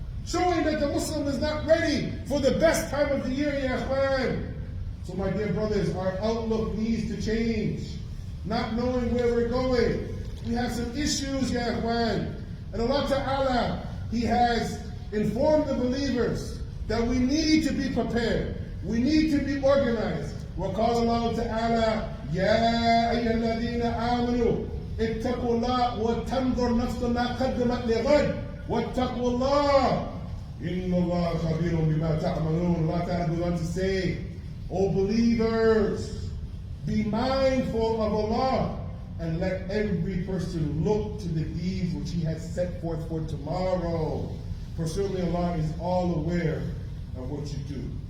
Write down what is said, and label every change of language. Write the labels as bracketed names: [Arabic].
[English] Showing that the Muslim is not ready for the best time of the year, ya ikhwan. So my dear brothers, our outlook needs to change. Not knowing where we're going. We have some issues, ya ikhwan. And Allah Ta'ala, He has informed the believers that we need to be prepared. We need to be organized. [Arabic] وقال الله تعالى يا أيها الذين آمنوا اتقوا الله وتنظر نفس ما قدمت لغد واتقوا الله إن الله خبير بما تعملون. [English] Allah Ta'ala goes on to say, O believers, be mindful of Allah and let every person look to the deeds which He has set forth for tomorrow. For certainly Allah is all aware of what you do.